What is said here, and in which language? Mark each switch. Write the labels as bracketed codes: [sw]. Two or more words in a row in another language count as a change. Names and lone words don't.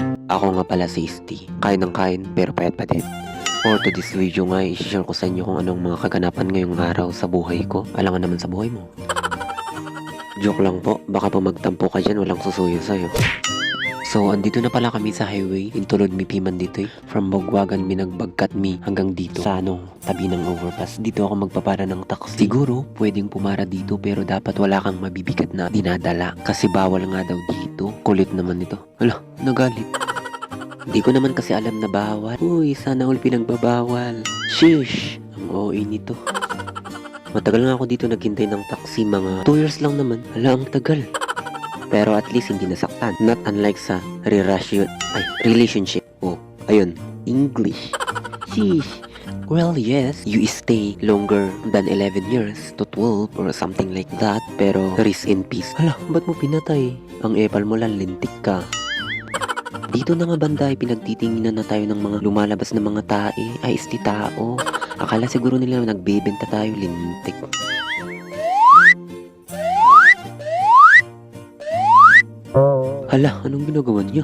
[tl] Ako nga pala si Isti. Kain ng kain pero payat pa din. [en] For today's video [tl] nga, i-share ko sa inyo kung anong mga kaganapan ngayong araw sa buhay ko. Alangan naman sa buhay mo. Joke lang po, baka pa magtampo ka dyan, walang susuyo sa'yo. So, andito na pala kami sa highway. [ilo] Intulod mi piman dito eh. [tl] From Bogwagan [ilo] mi nagbagkat mi [tl] hanggang dito. Sa tabi ng overpass. Dito ako magpapara ng taxi. Siguro, pwedeng pumara dito pero dapat wala kang mabibigat na dinadala. Kasi bawal nga daw dito. Kulit naman ito. Hala, nagalit. Di ko naman kasi alam na bawal. Uy, sana all pinagbabawal. Sheesh, ang OA nito. Matagal nga ako dito naghintay ng taxi, mga 2 years lang naman. Hala, ang tagal. Pero at least hindi nasaktan. [en] Not unlike [tl] sa relationship. Oh, ayun, [en] English. Sheesh. Well, yes, you stay longer than 11 years to 12 or something like that. [tl] Pero [en] rest in peace. [tl] Hala, ba't mo pinatay? Ang epal mo lang, lintik ka. Dito na nga banda ay pinagtitinginan na tayo ng mga lumalabas na mga tae. Ay, isti tao. Akala siguro nila nagbebenta tayo, lintik. Hala, anong ginagawa niya?